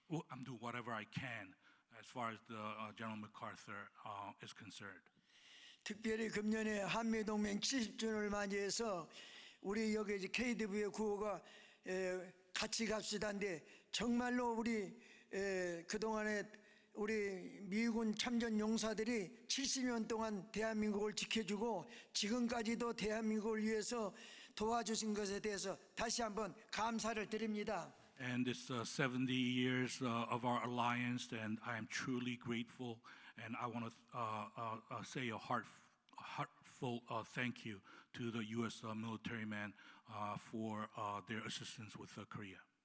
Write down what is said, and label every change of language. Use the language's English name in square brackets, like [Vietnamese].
[English] I'm doing whatever I can as far as the General MacArthur is concerned. [Korean] 특별히 금년에 한미동맹 70주년을 맞이해서 우리 여기 KDVA 구호가 같이 갑시다인데 정말로 우리 그동안에 우리 미군 참전 용사들이 70년 동안 대한민국을 지켜주고 지금까지도 대한민국을 위해서 도와주신 것에 대해서 다시 한번 감사를 드립니다. [English] And it's 70 years of our alliance, and I am truly grateful. And I want to say a heartfelt thank you to the U.S. military men for their assistance with Korea.